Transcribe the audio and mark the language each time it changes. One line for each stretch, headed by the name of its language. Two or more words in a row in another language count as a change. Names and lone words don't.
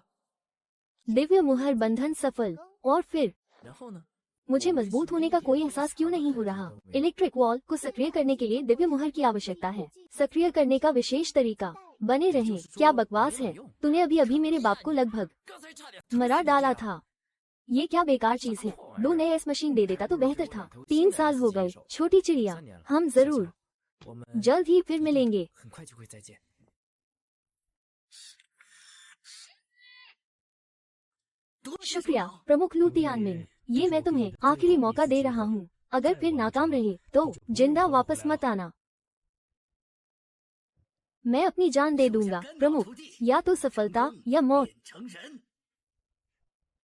Hindi: दिव्य मुहर बंधन सफल। और फिर
Chinese: 然后呢？
Hindi: मुझे मजबूत होने का कोई एहसास क्यों नहीं हो रहा?
English: electric wall
Hindi: को सक्रिय करने के लिए दिव्य मुहर की आवश्यकता है। सक्रिय करने का विशेष तरीका बने रहें। क्या बकवास है? तूने अभी अभी मेरे बाप को लगभग
Chinese: 刚才差点
Hindi: मरा डाला था। ये क्या बेकार चीज है? 2 नए एस मशीन दे देता तो बेहतर था। 3 साल हो गए। छोटी चिड़िया, हम जरूर
Chinese: 我们
Hindi: जल्द ही फिर मिलेंगे।
Chinese: 很快就会再见。
Hindi: शुक्रिया प्रमुख लू तियानमिन। ये मैं तुम्हें आखिरी मौका दे रहा हूँ। अगर फिर नाकाम रहे तो जिंदा वापस मत आना। मैं अपनी जान दे दूंगा प्रमुख, या तो सफलता या मौत।